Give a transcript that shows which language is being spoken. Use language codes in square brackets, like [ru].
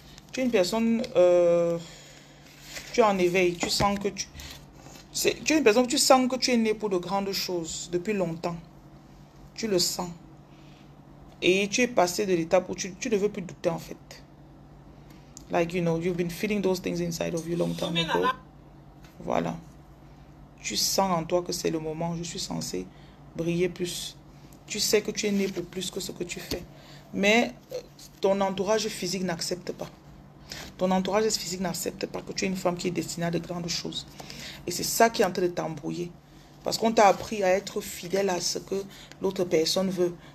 [fr] Tu es une personne, tu es en éveil, tu sens que tu es une personne, tu sens que tu es né pour de grandes choses depuis longtemps. Tu le sens. Et tu es passé de l'étape où tu ne veux plus douter en fait. [en] Like, you know, you've been feeling those things inside of you long time ago. [fr] Voilà. Tu sens en toi que c'est le moment où je suis censé briller plus. Tu sais que tu es né pour plus que ce que tu fais. Mais ton entourage physique n'accepte pas. Ton entourage physique n'accepte pas que tu es une femme qui est destinée à de grandes choses. Et c'est ça qui est en train de t'embrouiller. Parce qu'on t'a appris à être fidèle à ce que l'autre personne veut.